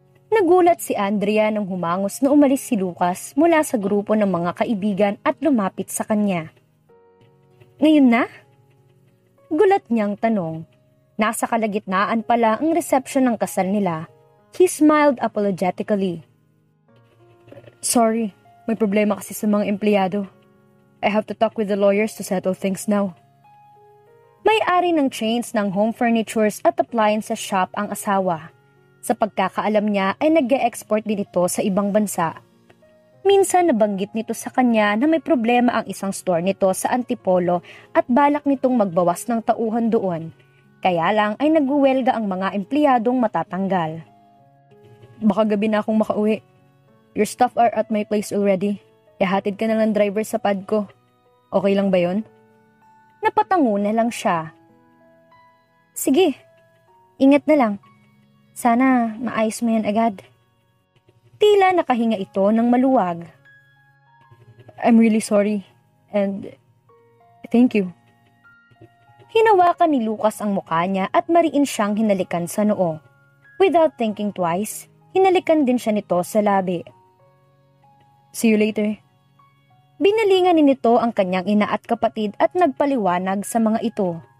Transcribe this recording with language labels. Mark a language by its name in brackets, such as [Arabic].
[Filipino] Nagulat si Andrea nang humangos na umalis si Lucas mula sa grupo ng mga kaibigan at lumapit sa kanya. Ngayon na? Gulat niyang tanong. Nasa kalagitnaan pala ang reception ng kasal nila. [English] He smiled apologetically. Sorry, [Filipino] may problema kasi sa mga empleyado. [English] I have to talk with the lawyers to settle things now. [Filipino] May-ari ng chains ng home furnitures at appliances shop ang asawa. Sa pagkakaalam niya ay nag-e-export din ito sa ibang bansa. Minsan nabanggit nito sa kanya na may problema ang isang store nito sa Antipolo at balak nitong magbawas ng tauhan doon. Kaya lang ay nagwuwelga ang mga empleyadong matatanggal. Baka gabi na akong makauwi. [English] Your stuff are at my place already. [Filipino] Ihatid ka na lang driver sa pad ko. Okay lang ba yon? Napatango na lang siya. Sige, ingat na lang. Sana maayos mo yan agad. Tila nakahinga ito ng maluwag. [English] I'm really sorry and thank you. [Filipino] Hinawakan ni Lucas ang mukha niya at mariin siyang hinalikan sa noo. [English] Without thinking twice, [Filipino] hinalikan din siya nito sa labi. [English] See you later. [Filipino] Binalingan ni nito ang kanyang ina at kapatid at nagpaliwanag sa mga ito.